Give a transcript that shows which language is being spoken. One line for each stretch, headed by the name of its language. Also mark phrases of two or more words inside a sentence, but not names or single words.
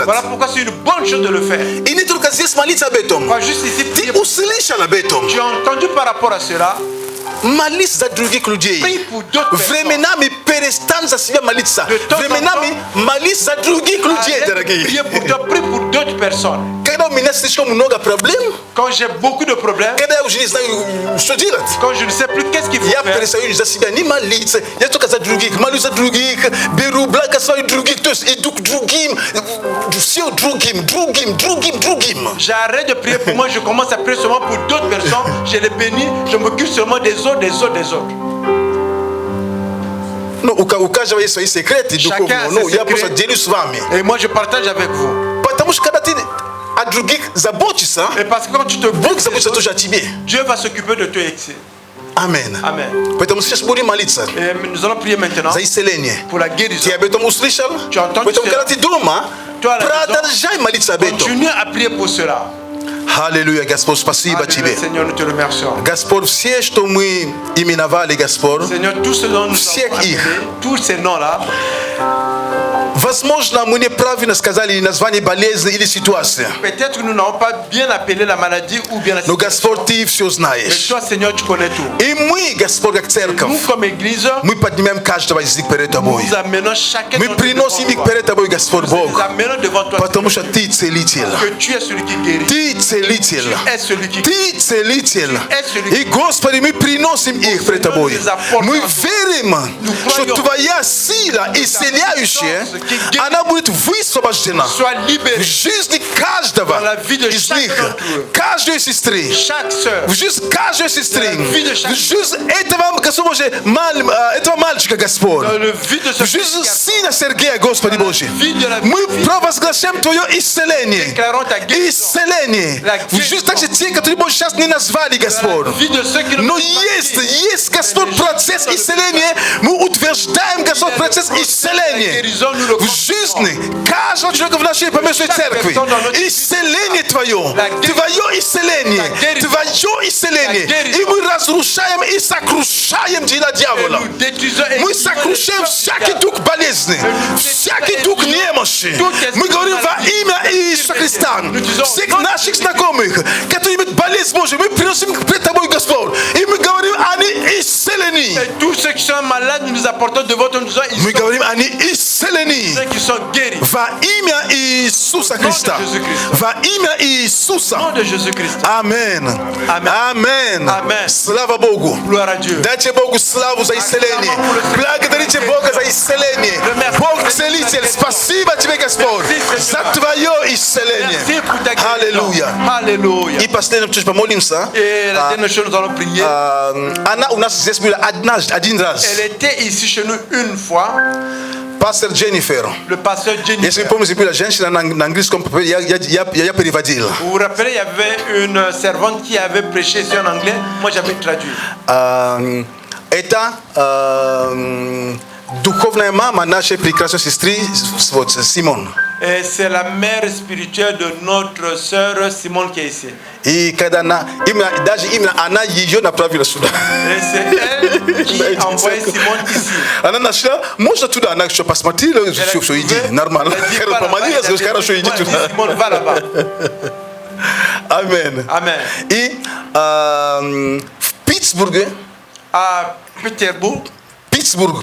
French: Voilà pourquoi c'est une bonne chose de le faire.
Russian: И не только здесь молиться об этом.
French: Pas juste ici prier.
Russian: Ты услышал об этом.
French: Tu as entendu par rapport à cela,
Russian: Молись за других людей.
French: prie pour d'autres personnes.
Russian: Временами перестань за себя молиться.
French: De temps en
Russian: Временами молись за других людей,
French: Arrête de
Russian: дорогие.
French: prier pour toi, prie pour d'autres personnes.
Russian: Когда у меня слишком много проблем,
French: Quand j'ai beaucoup de problèmes,
Russian: когда я уже не знаю, что делать,
French: quand je ne sais plus qu'est-ce qu'il faut
Russian: я
French: faire,
Russian: перестаю за себя не молиться. Я только за других. Молюсь за других. Беру благословение других. То есть иду к другим. Все другим.
French: j'arrête de prier pour moi, je commence à prier seulement pour d'autres personnes. Je les bénis, je m'occupe seulement des autres.
Russian: Ну, у каждого есть свои секреты
French: Chacun a
Russian: духовные.
French: ses
Russian: Ну, я
French: secrets.
Russian: просто делюсь с вами.
French: Et moi, je partage avec vous.
Russian: Потому что когда ты о других заботишься,
French: Et parce que quand tu te
Russian: Бог
French: bouges,
Russian: заботится тоже о тебе.
French: Dieu va s'occuper de toi ici.
Russian: Амен.
French: Amen.
Russian: Поэтому сейчас будем молиться
French: Et nous allons prier maintenant
Russian: за исцеление.
French: pour la guérison.
Russian: Ты об этом услышал?
French: Tu as entendu
Russian: Поэтому,
French: cela?
Russian: когда ты дома,
French: Tu as la
Russian: продолжай молиться об этом.
French: Continue à prier pour cela.
Russian: Haleluya, Gaspard, spasiba тебе.
French: Seigneur, nous te remercions. Gaspard,
Russian: все, что мы именовали,
French: Gaspard, Seigneur, tout ce dont nous
Russian: Всех
French: avons
Russian: их.
French: appelé, tous ces noms-là,
Russian: возможно, мы неправильно сказали название болезни или ситуации.
French: peut-être que nous n'avons pas bien appelé la maladie ou bien la
Russian: Но,
French: situation.
Russian: Господь, Ты все
French: Mais
Russian: знаешь.
French: toi, Seigneur, tu connais tout.
Russian: И мы, Господь, как церковь,
French: Nous, comme Église,
Russian: мы поднимаем каждого из них перед Тобой.
French: nous amenons chacun
Russian: Мы
French: d'entre nous
Russian: приносим их
French: devant toi.
Russian: перед Тобой, Господь
French: Nous
Russian: Бог,
French: les amenons devant toi,
Russian: потому что Ты целитель.
French: que tu es celui qui guérit.
Russian: Ты целитель.
French: Tu es celui qui
Russian: Ты целитель.
French: celui
Russian: И, Господи, мы приносим их пред Тобой. Мы верим, что Твоя сила, исцеляющая, она будет высвобождена
French: soit libéré.
Russian: в жизни каждого
French: Dans la vie de
Russian: из
French: chaque
Russian: них,
French: d'entre eux.
Russian: каждой сестры,
French: Chaque sœur,
Russian: в жизнь каждой сестры,
French: Dans la vie de chaque-
Russian: в жизнь этого, Господь Божий, этого мальчика, Господь,
French: dans le vide de ce
Russian: в жизнь
French: garçon,
Russian: сына Сергея, Господи Божий.
French: vie de la
Russian: Мы
French: vie,
Russian: провозглашаем Твое исцеление.
French: déclarons ta guérison.
Russian: Исцеление.
French: La
Russian: В жизнь также те, которые, Боже, сейчас не назвали,
French: Dans
Russian: Господь.
French: la vie de ceux qui
Russian: Но
French: n'ont pas
Russian: есть, Господь, процесс исцеления. Мы утверждаем, Господь, процесс исцеления. В жизни каждого человека в нашей поместной церкви. Исцеление Твое. Твое исцеление. Твое исцеление. И мы разрушаем и сокрушаем дела дьявола.
French: nous détruisons et
Russian: Мы
French: nous
Russian: сокрушаем всякий дух болезни, всякий дух немощи. Мы говорим во имя Иисуса Христа. Всех наших знакомых, которые имеют болезнь Божию, мы приносим их пред Тобой, Господь. И мы говорим, они исцелены.
French: Et tous ceux qui sont malades, nous les apportons devant toi, nous disons, ils
Russian: Мы
French: sont
Russian: говорим, они исцелены.
French: ceux qui sont guéris.
Russian: Во имя Иисуса Христа. Во имя Иисуса.
French: Au nom de Jésus-Christ.
Russian: Амен. Амен. Амен. Амен. Слава Богу.
French: Gloire à Dieu.
Russian: Дайте Богу славу за исцеление. Благодарите Бога за исцеление. Бог целитель, спасибо Тебе, Господь, за Твое исцеление.
French: Merci pour ta guérison.
Russian: Аллилуйя.
French: Alléluia.
Russian: И последнее, чуть помолимся.
French: Et la dernière chose, nous allons prier.
Russian: Она у нас здесь была один раз.
French: Elle était ici chez nous une fois.
Russian: Пастор Дженнифер.
French: Le pasteur
Russian: Если
French: Jennifer.
Russian: вы помните, была женщина на английском, я переводил.
French: Vous vous rappelez, il y avait une servante qui avait prêché ici en anglais. Moi, j'avais traduit.
Russian: Это духовная мама нашей прекрасной сестры Симон.
French: Et c'est la mère spirituelle de notre sœur Simone qui est ici.
Russian: И когда даже именно она ее направила сюда.
French: Et c'est elle qui a envoyé Simone ici.
Russian: Она нашла, можно туда, она еще посмотрела, все, иди, нормально. Помолилась, хорошо, иди туда.
French: Simone, va là-bas.
Russian: Амин.
French: Amen.
Russian: И в Питтсбурге,
French: À Pétersbourg,
Russian: Питтсбург,